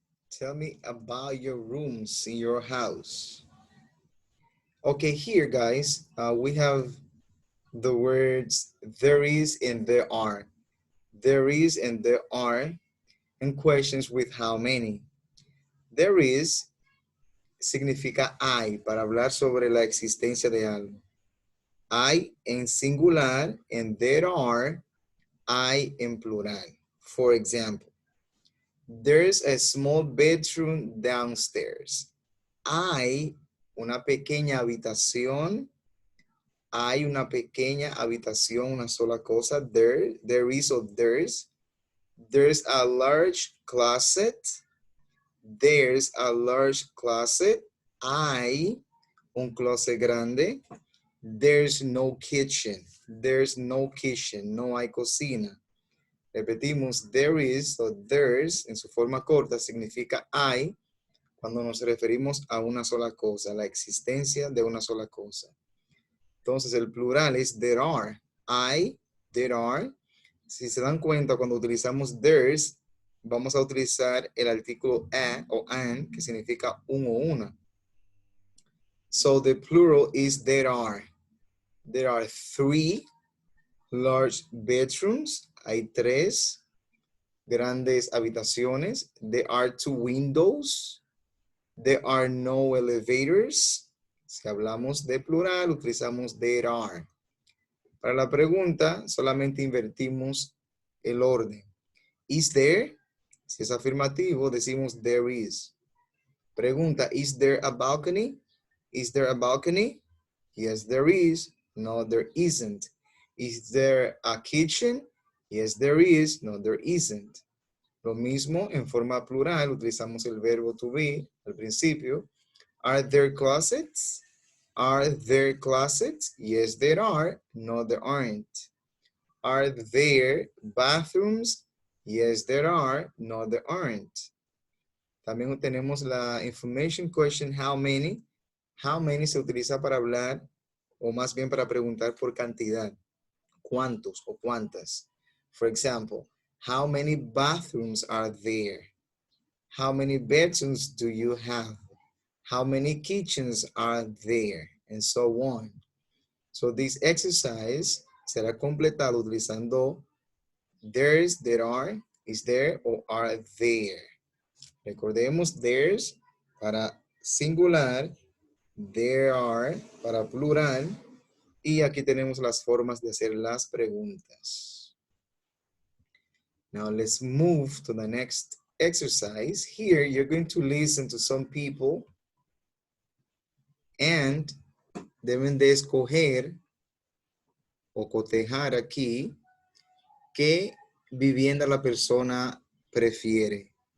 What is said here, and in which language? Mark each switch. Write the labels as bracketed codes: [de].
[en] Tell me about your rooms in your house. Okay, here, guys, we have the words there is and there are. There is and there are, and questions with how many. [es] There is significa hay, para hablar sobre la existencia de algo. Hay en singular, and there are, hay en plural. [en] For example, there's a small bedroom downstairs. [es] Hay una pequeña habitación. Hay una pequeña habitación, una sola cosa. [en] There is or there's. There's a large closet. There's a large closet. [es] Hay un closet grande. [en] There's no kitchen. There's no kitchen. [es] No hay cocina. Repetimos, there is o there's en su forma corta significa hay cuando nos referimos a una sola cosa, la existencia de una sola cosa. Entonces el plural es there are. Hay, there are. Si se dan cuenta, cuando utilizamos there's, vamos a utilizar el artículo a o an, que significa un o una. [en] So the plural is there are. There are 3 large bedrooms. [es] Hay 3 grandes habitaciones. [en] There are 2 windows. There are no elevators. [es] Si hablamos de plural, utilizamos there are. Para la pregunta, solamente invertimos el orden. [en] Is there? [es] Si es afirmativo, decimos there is. Pregunta, [en] is there a balcony? Is there a balcony? Yes, there is. No, there isn't. Is there a kitchen? Yes, there is. No, there isn't. [es] Lo mismo en forma plural, utilizamos el verbo to be al principio. [en] Are there closets? Are there closets? Yes, there are. No, there aren't. Are there bathrooms? Yes, there are. No, there aren't. [es] También tenemos la information question, how many. How many se utiliza para hablar, o más bien para preguntar por cantidad. ¿Cuántos o cuántas? [en] For example, how many bathrooms are there? How many bedrooms do you have? How many kitchens are there? And so on. So this exercise [es] será completado utilizando [en] there's, there are, is there, or are there. [es] Recordemos there's para singular, there are para plural, y aquí tenemos las formas de hacer las preguntas. [en] Now let's move to the next exercise. Here you're going to listen to some people and [es] deben de escoger o cotejar aquí qué vivienda la persona prefiere.